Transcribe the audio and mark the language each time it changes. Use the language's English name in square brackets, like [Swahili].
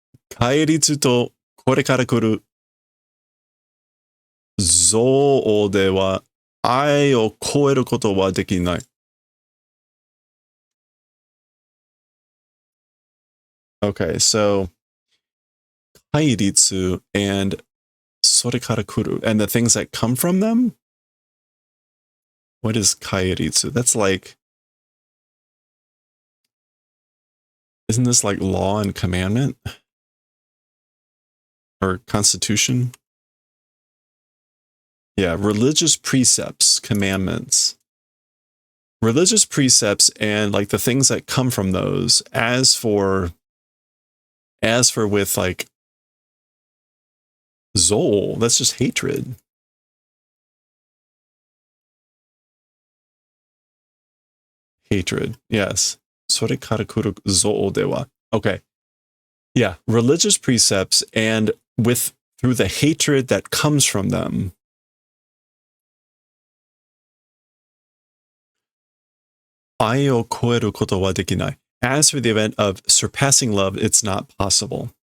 [Japanese] 戒律とこれから来る憎悪では愛を超えることはできない。 [English] Okay, so 戒律 and [Japanese] それから来る [English] and the things that come from them? What is 戒律?That's like, isn't this like law and commandment? Or constitution? Yeah, religious precepts, commandments. Religious precepts and like the things that come from those. As for with like Zol, that's just hatred. Hatred, yes. [Japanese] それから来る憎悪では. [English] Okay. Yeah, religious precepts and through the hatred that comes from them. [Japanese] Ai o koeru koto wa dekinai. [English] As for the event of surpassing love, it's not possible.